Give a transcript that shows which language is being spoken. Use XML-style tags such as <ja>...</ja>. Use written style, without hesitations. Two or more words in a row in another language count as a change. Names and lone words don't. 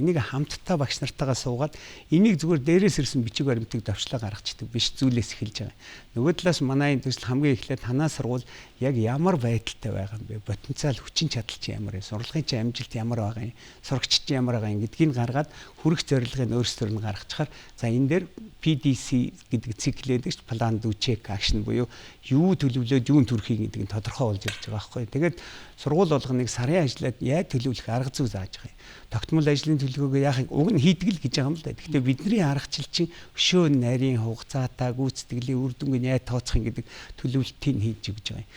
<mn>Энийг хамтдаа багш нартайгаа суугаад энийг зүгээр дээрээс ирсэн бичиг баримтыг давчлаа гаргацдаг биш зүйлээс эхэлж байгаа. Нөгөө талаас манай энэ төсөл хамгийн эхлээд танаа сургууль яг ямар байдалтай байгаа юм бэ? Потенциал хүчин чадал чи ямар вэ? Сурлагын чи амжилт ямар байгаа юм? Сурагч чи ямар байгаа юм гэдгийг гаргаад хүрэх зорилгыг өөрсдөр нь гаргачихаар за энэ дээр PDC гэдэг циклэдэг ш план</mn> <en>do check action</en> <mn>буюу юу төлөвлөөд юунд хүрэхийг гэдэг нь тодорхой болж ирж байгаа байхгүй. Тэгээд сургууль болгоныг сарын ажлаад яаж төлөвлөх арга зүй зааж байгаа юм. Тогтмол ажлын төлөвлөгөөгөө яахыг уг нь хийдэг л гэж байгаа юм л да. Гэхдээ бидний аргачлал чинь өшөө нарийн хугацаатай гүйцэтгэлийн үр дүнг нь яаж тооцох юм гэдэг төлөвлөлтийг хийж өгч байгаа юм.</mn>